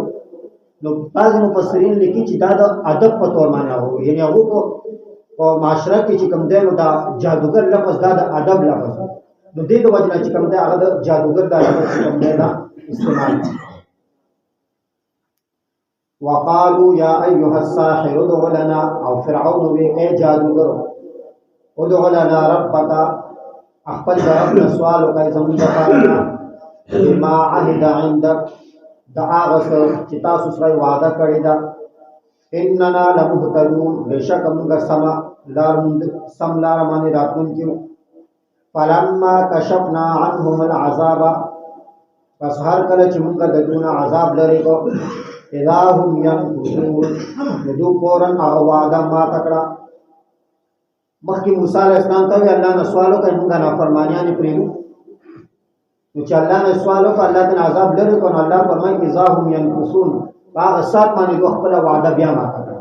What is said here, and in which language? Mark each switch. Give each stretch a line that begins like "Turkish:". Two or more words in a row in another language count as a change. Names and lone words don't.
Pashto: نو بعضې مفسرین لیکي چې دا د ادب په طور باندې هغه وایي، یعنې هغو په معاشره کې چې کوم دی نو دا جادوګر لفظ دا د ادب لفظ دی. نو دې د وجې نه چې کوم دی هغه د جادوګر دا لفظ چې کوم دی دا استعمال دی.
Arabic: وقالوا یا ایها الساحر ادع لنا،
Pashto: او فرعون وی ای جادوګر
Arabic: ادع لنا ربک،
Pashto: خپل د رب نه سوال وکړئ زموږ دپاره
Arabic: بما عهد عندک،
Pashto: د هغه څه چې تاسو سره وعده کړې ده.
Arabic: اننا لمهتدون،
Pashto: بېشکه موږ سم لاره باندې راتلونکي یو.
Arabic: فلما کشفنا عنهم العذاب،
Pashto: پس هر کله چې موږ د دوی نه عذاب لرې کړو،
Arabic: اذا هم ینکثون،
Pashto: نو دوی فوراً هغه وعده ماته کړه. مخکې موسی علیه السلام ته وایي الله نه سوال وکړئ موږ نافرمانیانې پرېږدو. نو چې الله نه سوال وکړه الله ته عذاب لرې کړو، نو الله فرمایي
Arabic: اذا هم ینکثون،
Pashto: په هغه سات باندې دوی خپله وعده بیا ماته کړه.